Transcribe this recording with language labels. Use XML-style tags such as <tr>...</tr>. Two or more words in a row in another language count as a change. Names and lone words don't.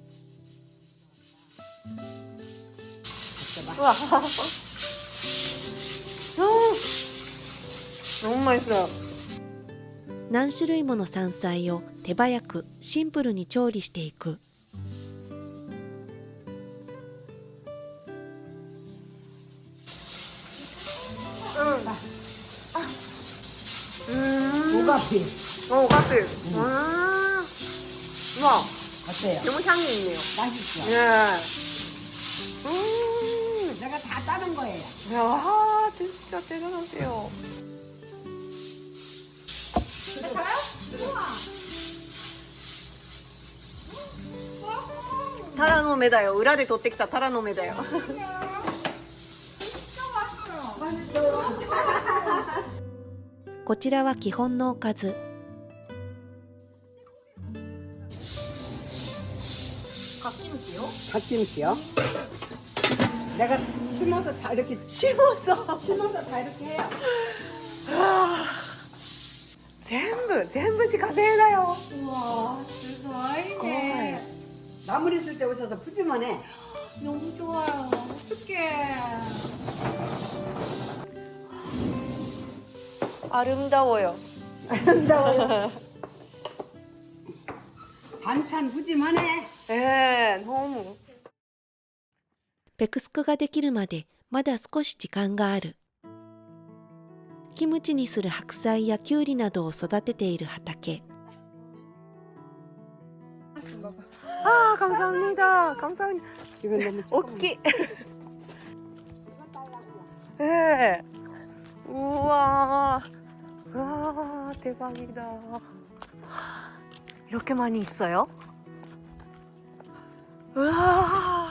<ko>우와. 너무 맛있어요.</ko> <ja>何種類もの山菜を手早くシンプルに調理していく。</ja> <ko>오가피. 오가피. 우와, 어때요? 너무 향이 있네요. 맛있죠? 예. 내가 다 따는 거예요. 야, 진짜 대단하세요.</ko> <ja>タラの芽だよ. 裏で取ってきたタラの芽だよ. こちらは基本のおかず。</ja> <ko>갓김치요? 내가 심어서 다 이렇게 심었어. 다 이렇게 해요.</ko> <ja>全部自家製だよ.</ja> <ko>우와, 대박이네. 나물 있을 때 오셔서 푸짐하네. 너무 좋아요. 어떡해. 아름다워요. 아름다워요. 반찬 푸짐하네. 예, 너무.</ko> <ja>ペクスクができるまでまだ少し時間がある。キムチにする白菜やキュウリなどを育てている畑。</ja> <ko>아, 감사합니다. 감사합니다. 이건 너무 오키. 예. 우와. 와, 대박이다. 이렇게 많이 있어요? 우와.</ko>